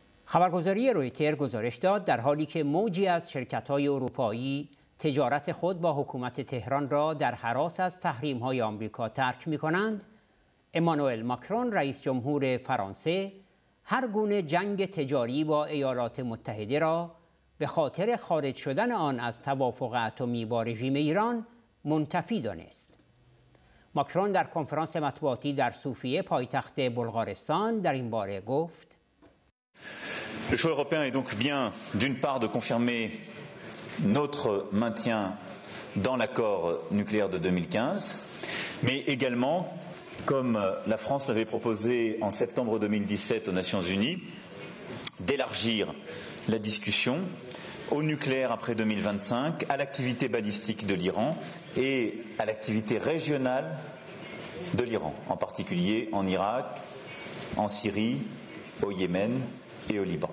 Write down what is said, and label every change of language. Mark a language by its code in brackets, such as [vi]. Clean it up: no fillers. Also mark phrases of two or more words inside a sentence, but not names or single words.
[fa] خبرگزاری رویتر گزارش داد در حالی که موجی از شرکت‌های اروپایی تجارت خود با حکومت تهران را در هراس از تحریم‌های آمریکا ترک می‌کنند، امانوئل ماکرون رئیس جمهور فرانسه هر گونه جنگ تجاری با ایالات متحده را به خاطر خارج شدن آن از توافق اتمی با رژیم ایران منتفی دانست. ماکرون در کنفرانس مطبوعاتی در صوفیه پایتخت بلغارستان در این باره گفت: [fr] Le choix européen est donc bien, d'une part, de confirmer notre maintien dans l'accord nucléaire de 2015, mais également, comme la France l'avait proposé en septembre 2017 aux Nations Unies, d'élargir la discussion au nucléaire après 2025, à l'activité balistique de l'Iran et à l'activité régionale de l'Iran, en particulier en Irak, en Syrie, au Yémen et au Liban.